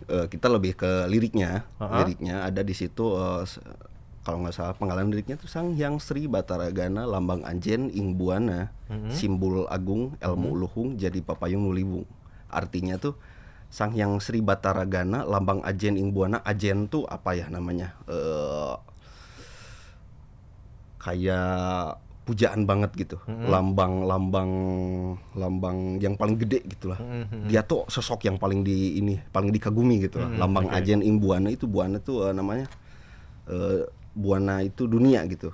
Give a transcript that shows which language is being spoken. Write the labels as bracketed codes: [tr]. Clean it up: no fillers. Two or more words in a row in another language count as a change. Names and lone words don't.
[id] Kita lebih ke liriknya. Liriknya ada di situ. Kalau nggak salah penggalan liriknya tuh [su] Sang Hyang Sri Bataragana Lambang Anjen Ing Buana Simbol Agung Elmu Uluhung Jadi Papayung Nuliwung. [id] Artinya tuh [su] Sang Hyang Sri Bataragana Lambang Ajen Ing Buana. [id] Ajen tuh apa ya namanya? Kayak pujaan banget gitu. Lambang yang paling gede gitulah. Dia tuh sosok yang paling dikagumi gitu lah. [su] Lambang Ajen Ing Buana [id] itu Buana tuh namanya Buana itu dunia gitu.